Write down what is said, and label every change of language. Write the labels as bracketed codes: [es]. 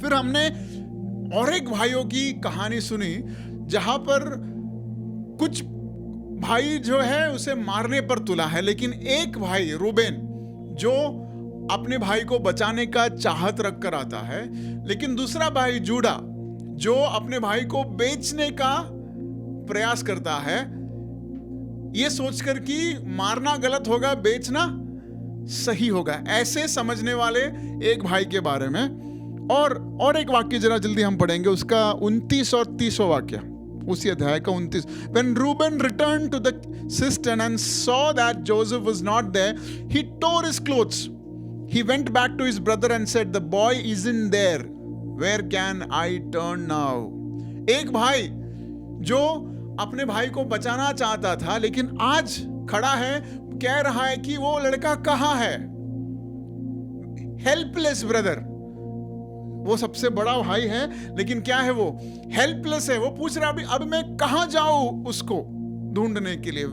[hi] फिर हमने और एक भाइयों की कहानी सुनी जहां पर कुछ भाई जो है उसे मारने पर तुला है, लेकिन एक भाई रूबेन जो अपने भाई को बचाने का चाहत रख कर आता है, लेकिन दूसरा भाई जूडा जो अपने भाई को बेचने का प्रयास करता है, ये सोचकर कि मारना गलत होगा, बेचना सही होगा। ऐसे समझने वाले एक भाई के बारे में। और एक वाक्य जरा जल्दी हम पढ़ेंगे, उसका 29 और 30 वाक्य, उसी अध्याय का 29। [en] When Reuben returned to the cistern and saw that Joseph was not there, he tore his clothes. He went back to his brother and said, the boy isn't there. Where can I turn now? [hi] एक भाई जो अपने भाई को बचाना चाहता था, लेकिन आज खड़ा है, कह रहा है कि वो लड़का कहाँ है। [en] helpless brother, [hi] वो सबसे बड़ा भाई है, लेकिन क्या है, वो हेल्पलेस है। वो पूछ रहा है अब मैं कहाँ जाऊं उसको ढूंढने के लिए।